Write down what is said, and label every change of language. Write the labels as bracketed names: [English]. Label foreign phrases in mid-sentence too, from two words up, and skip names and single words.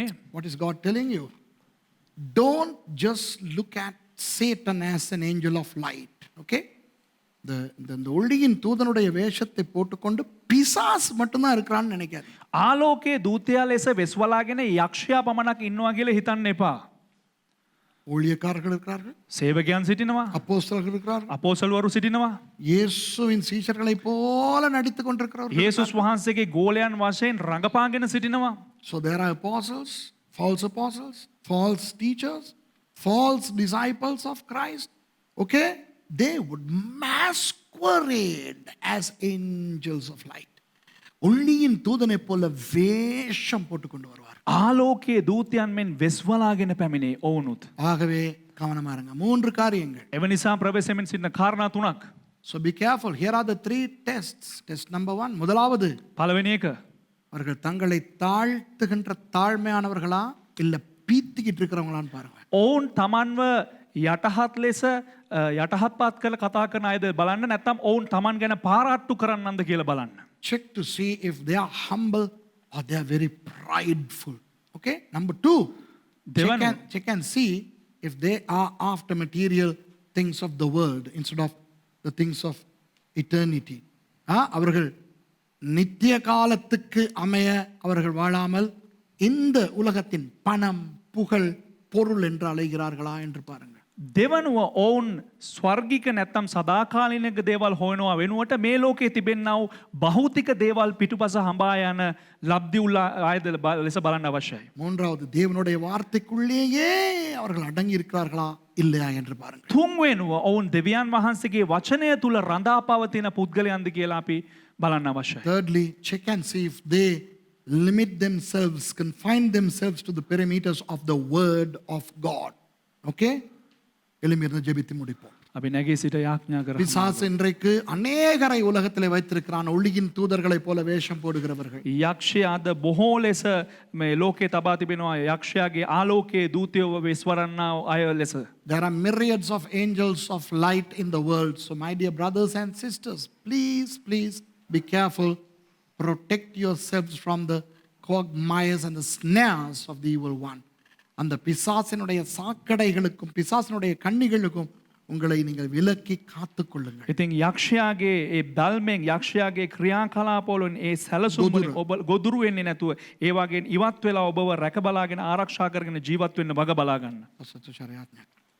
[English] What is God telling you? Don't just look at Satan as an angel of light. Okay? [Tamil] இந்த ஒளியின் தூதனுடைய வேஷத்தை போட்டுக்கொண்டு பிசாஸ் மட்டும்தான் இருக்கிறான்னு நினைக்காது. [Sinhala] ආලෝකයේ දූතයා ලෙස වෙස්වලාගෙන යක්ෂයා පමණක් ඉන්නවා කියලා හිතන්න එපා. [Tamil] ஊழியக்காரர்கள் இருக்கிறார்கள், [Sinhala] සේවකයන් සිටිනවා, [Tamil] அப்போஸ்தலர்கள் இருக்கிறார்கள், [Sinhala] අපෝසල්වරු සිටිනවා, [Tamil] இயேசுவின் சீஷர்களைப் போல நடித்துக் கொண்டிருக்கிறவர்கள். [Sinhala] යේසුස් වහන්සේගේ ගෝලයන් වශයෙන් රඟපාගෙන සිටිනවා. [English] So there are apostles, false teachers, false disciples of Christ. Okay? They would masquerade as angels of light. [Tamil] ஒளியின் தூதனை போல வேஷம் போட்டுக்கொண்டு வருவார். [Sinhala] ආලෝකයේ දූතයන් මෙන් වෙස්වලාගෙන පැමිණේ ඔවුනුත්. [Tamil] ஆகவே கவனமா இருங்க. 3 காரியங்கள். [Sinhala] එවනිසා ප්‍රවේශයෙන් සිටින කාරණා 3ක්. [English] So be careful. Here are the 3 tests. Test number 1. [Tamil] முதலாவது, [Sinhala] පළවෙනි එක, [Tamil] அவர்கள் தங்களை தாழ்த்துகின்ற தாழ்மையானவர்களா இல்ல பீத்திக்கிட்டு இருக்கிறவங்களான்னு பாருங்க. [Sinhala] ඔවුන් තමන්ව යටහත් ලෙස යටහත්පත් කළ කතා කරන අයද බලන්න, නැත්නම් ඔවුන් තමන් ගැන පාරාට්ටු කරන්නන්ද කියලා බලන්න. [English] Check to see if they are humble or they are very prideful. Okay? Number 2, check and see if they are after material things of the world instead of the things of eternity. [Tamil] அவர்கள் நித்திய காலத்துக்கு அமைய அவர்கள் வாழாமல் இந்த உலகத்தின் பணம், புகழ், பொருள் என்று அலைகிறார்களா என்று பாருங்கள். [Sinhala] දෙවනුව ඔවුන් ස්වර්ගික නැත්තම් සදාකාලිනික දේවල් හොයනවා වෙනුවට මේ ලෝකයේ තිබෙන්නා වූ භෞතික දේවල් පිටුපස හඹා යන ලබ්ධි උල්ලා ආයද ලෙස බලන්න අවශ්‍යයි. [Tamil] மூன்றாவது, தேவனுடைய வார்த்தைக்குள்ளேயே அவர்கள் அடங்கி இருக்கிறார்களா இல்லையா என்று பாருங்கள். [Sinhala] තුන්වෙනුව ඔවුන් දෙවියන් වහන්සේගේ වචනය තුල රඳා පවතින පුද්ගලයන්ද කියලා අපි බලන්න අවශ්‍යයි. [English] Thirdly, check and see if they limit themselves, confine themselves to the perimeters of the word of God. [Tamil] Okay? எளிமையாக ஜெபித்து முடிப்போம். [Sinhala] අපි නැගී සිට යාඥා කරමු. [Tamil] பிசாசு இன்றைக்கு அநேகரை உலகத்திலே வைத்திருக்கிறான், ஒளியின் தூதர்களைப் போல வேஷம் போடுகிறவர்கள். [Sinhala] යක්ෂයා අද බොහෝ ලෙස මේ ලෝකේ තබා තිබෙනවා යක්ෂයාගේ ආලෝකයේ දූතයව වෙස්වරන්නා අය ලෙස. [English] There are myriads of angels of light in the world. So my dear brothers and sisters, please be careful. Protect yourselves from the quagmires and the snares of the evil one. [Tamil] அந்த பிசாசினுடைய சாக்கடைகளுக்கும் பிசாசினுடைய கண்ணிகளுக்கும் உங்களை நீங்கள் விலக்கி காத்துக்கொள்ளுங்கள். [Sinhala] ඉතින් යක්ෂයාගේ ඒ බල්මෙන් යක්ෂයාගේ ක්‍රියාකලාපවලින් ඒ සැලසුම්වලින් ඔබ ගොදුරු වෙන්නේ නැතුව ඒ වගේ ඉවත් වෙලා ඔබව රැක බලාගෙන ආරක්ෂා කරගෙන ජීවත් වෙන්න වග බලා ගන්න. Pastor Tushar,